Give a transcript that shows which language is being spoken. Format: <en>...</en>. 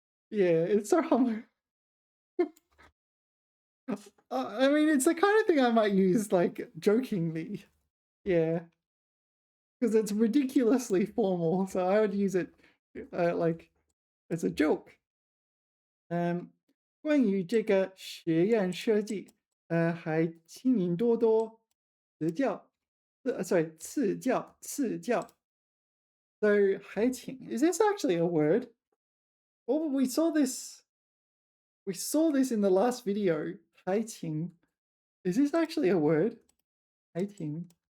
<en>Yeah, it's so humble. I mean, it's the kind of thing I might use like jokingly. Yeah, because it's ridiculously formal, so I would use it like as a joke.</en> <zh>关于这个实验设计，还请您多多指教。</zh> <en>Sorry, 赐教. So 还请, is this actually a word? Oh, we saw this in the last video. 还请.Is this actually a word? 还请.</en>